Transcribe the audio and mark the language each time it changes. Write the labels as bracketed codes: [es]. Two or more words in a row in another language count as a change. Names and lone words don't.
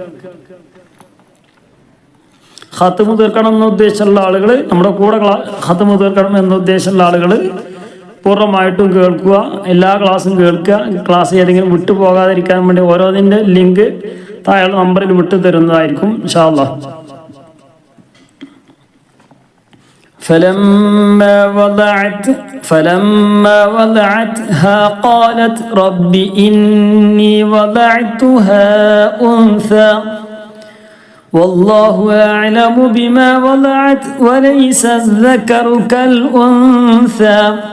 [ml] ഖത്മ് തീർക്കണം എന്ന ഉദ്ദേശമുള്ള ആളുകൾ, നമ്മുടെ കൂടെ ഖത്മ് തീർക്കണം എന്ന ഉദ്ദേശമുള്ള ആളുകൾ പൂർണ്ണമായിട്ടും കേൾക്കുക, എല്ലാ ക്ലാസ്സും കേൾക്കുക. ക്ലാസ് ഏതെങ്കിലും വിട്ടു പോകാതിരിക്കാൻ വേണ്ടി ഓരോന്നിൻ്റെ ലിങ്ക് താഴെ നമ്പറിൽ വിട്ടു തരുന്നതായിരിക്കും [ar] إن شاء الله. فلما وضعتها قالت رب إني وضعتها أنثى والله أعلم بما وضعت وليس الذكر كالأنثى